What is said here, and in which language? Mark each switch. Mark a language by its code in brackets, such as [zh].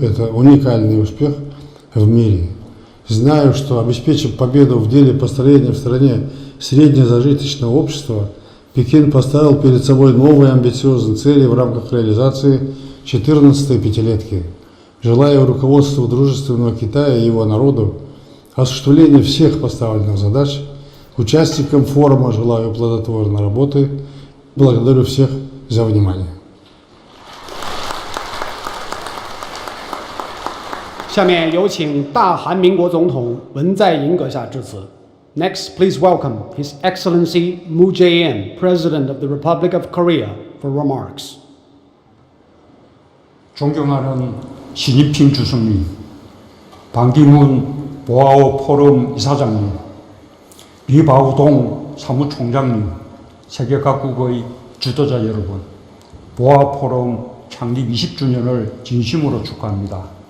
[ru] Это уникальный успех в мире. Знаю, что обеспечив победу в деле построения в стране среднезажиточного общества, Пекин поставил перед собой новые амбициозные цели в рамках реализации 14-й пятилетки. Желаю руководству дружественного Китая и его народу осуществления всех поставленных задач. Участникам форума желаю плодотворной работы. Благодарю всех за внимание. [zh] 下面有请大韩民国总统文在寅阁下致辞。 [en] Next, please welcome His Excellency Moon Jae-in, President of the Republic of Korea, for remarks. [ko] 존경하는 시진핑 주석님, 반기문 보아오 포럼 이사장님, 리바오동 사무총장님, 세계 각국의 주도자 여러분, 보아 포럼 창립 20주년을 진심으로 축하합니다.